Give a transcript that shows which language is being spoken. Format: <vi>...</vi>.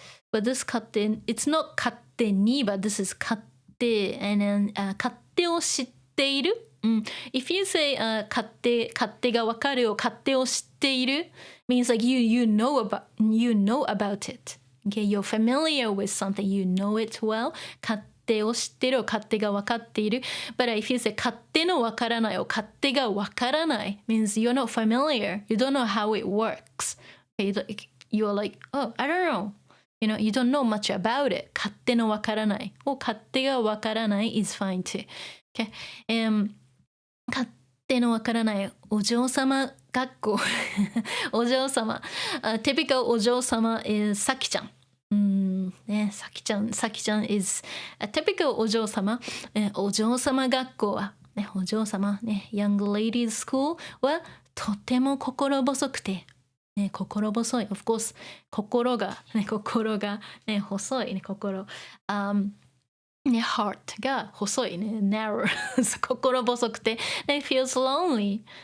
<en>But this 勝手、it's not 勝手に、but this is 勝手。</en> <ja>And then, 勝手を知っている。</ja> <en>If you say 勝手がわかるを勝手を知っている means like you know about it. Okay, you're familiar with something, you know it well. 勝手を知ってるを勝手がわかっている。 But if you say 勝手のわからないを勝手がわからない means you're not familiar. You don't know how it works. Okay, you're like, oh, I don't know. You don't know much about it. 勝手のわからないを勝手がわからない is fine too. Okay.</en> <ja>勝手のわからないお嬢様学校お嬢様、typical お嬢様 is さきちゃん。ね、さきちゃん is a typical お嬢様、お嬢様学校は、ね、お嬢様、ね、 young ladies school はとても心細くて、ね、心細い of course 心が、ね、細い、ね、心、ね、heart が細いね narrow 心細くて it feels lonely.</ja>